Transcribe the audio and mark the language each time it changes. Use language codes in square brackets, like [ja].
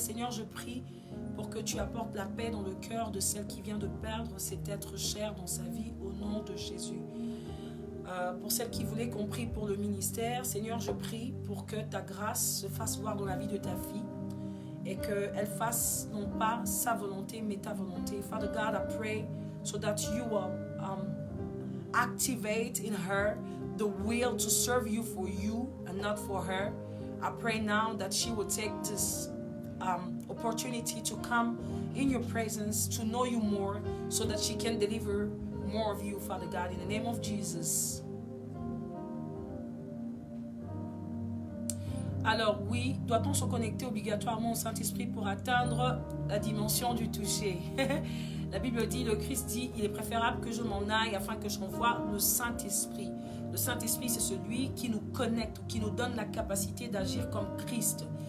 [fr] Seigneur, je prie pour que tu apportes la paix dans le cœur de celle qui vient de perdre cet être cher dans sa vie au nom de Jésus. Pour celles qui voulaient qu'on prie pour le ministère, Seigneur, je prie pour que ta grâce se fasse voir dans la vie de ta fille et qu'elle fasse non pas sa volonté, mais ta volonté. [en] Father God, I pray so that you will activate in her the will to serve you for you and not for her. I pray now that she will take this opportunity to come in your presence, to know you more, so that she can deliver more of you, Father God, in the name of Jesus. [fr] Alors oui, doit-on se connecter obligatoirement au Saint-Esprit pour atteindre la dimension du toucher? La Bible dit, le Christ dit, il est préférable que je m'en aille afin que j'envoie le Saint-Esprit. Le Saint-Esprit, c'est celui qui nous connecte, qui nous donne la capacité d'agir comme Christ.